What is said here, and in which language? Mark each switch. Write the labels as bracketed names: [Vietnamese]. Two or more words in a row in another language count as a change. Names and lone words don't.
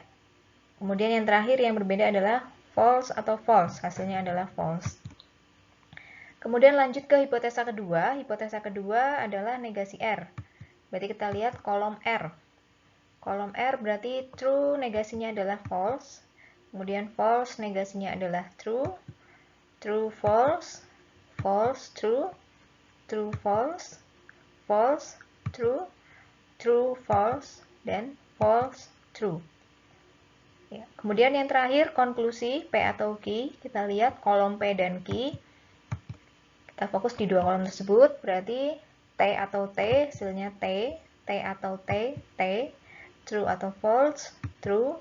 [Indonesian] Kemudian yang terakhir yang berbeda adalah false atau false, hasilnya adalah false. Kemudian lanjut ke hipotesa kedua. Hipotesa kedua adalah negasi R. Berarti kita lihat kolom R. Kolom R berarti true negasinya adalah false. Kemudian false negasinya adalah true. [English] True false. False true. True false. False true. True false. [Indonesian] Dan [English] false true. [Indonesian] Ya. Kemudian yang terakhir konklusi P atau Q. Kita lihat kolom P dan Q. Kita fokus di dua kolom tersebut. Berarti T atau T, hasilnya T. T atau T, T. True atau false, true.